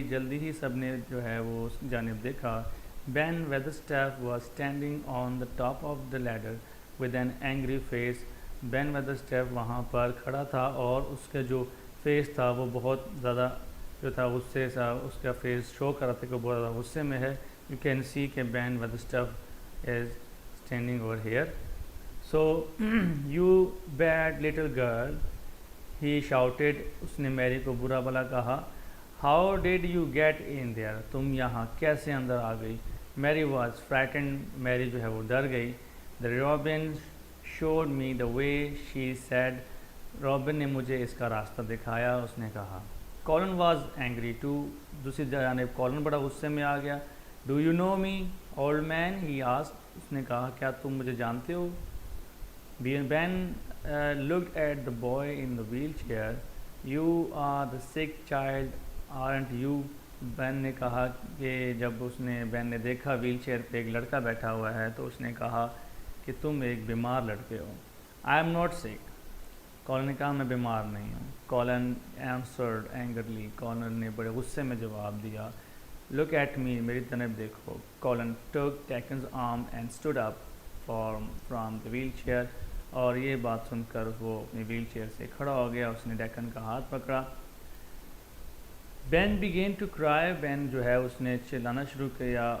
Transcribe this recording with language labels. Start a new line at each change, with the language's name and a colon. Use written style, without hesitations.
Urdu: جلدی ہی سب نے جو ہے وہ اس جانب دیکھا.
English: Ben Weatherstaff was standing on the top of the ladder with an angry face.
Urdu: Ben Weatherstaff وہاں پر کھڑا تھا اور اس کا جو فیس تھا وہ بہت زیادہ جو تھا غصے سے، اس کا فیس شو کر رہا تھا کہ وہ بہت زیادہ غصے میں ہے.
English: You can see کہ Ben Weatherstaff is standing over here. so you bad little girl, he shouted.
Urdu: اس نے میری کو برا بھلا کہا.
English: how did you get in there?
Urdu: تم یہاں کیسے اندر آ گئی؟
English: Mary was frightened.
Urdu: میری جو ہے وہ ڈر گئی.
English: the robin showed me the way, she said.
Urdu: Robin نے مجھے اس کا راستہ دکھایا، اس نے کہا.
English: Colin was angry too.
Urdu: دوسری جانب کولن بڑا غصے میں آ گیا.
English: Do you know me old man? He asked.
Urdu: اس نے کہا کیا تم مجھے جانتے ہو؟
English: Ben looked at the boy in the wheelchair. you are the sick child, aren't you?
Urdu: بین نے کہا کہ جب بین نے دیکھا ویل چیئر پہ ایک لڑکا بیٹھا ہوا ہے تو اس نے کہا کہ تم ایک بیمار لڑکے ہو.
English: I am not sick.
Urdu: Colon نے کہا میں بیمار نہیں ہوں.
English: Colin answered angrily.
Urdu: کولن نے بڑے غصے میں جواب دیا.
English: look at me.
Urdu: میری طرف دیکھو.
English: Colin took Deccan's arm and stood up from the wheelchair.
Urdu: اور یہ بات سن کر وہ اپنی ویل چیئر سے کھڑا ہو گیا. اس نے ڈیکن کا ہاتھ پکڑا.
English: Ben began to cry.
Urdu: Ben جو ہے اس نے چلانا شروع کیا.